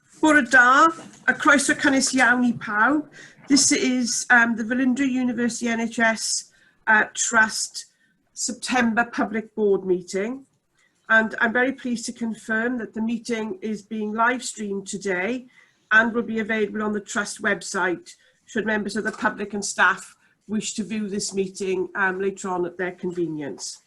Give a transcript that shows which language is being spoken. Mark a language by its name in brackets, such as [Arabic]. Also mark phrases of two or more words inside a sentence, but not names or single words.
[Welsh] Bore da, a croeso cynnes iawn I pawb. [English] This is the Velindre University NHS Trust September Public Board meeting. And I'm very pleased to confirm that the meeting is being live streamed today and will be available on the Trust website should members of the public and staff wish to view this meeting later on at their convenience.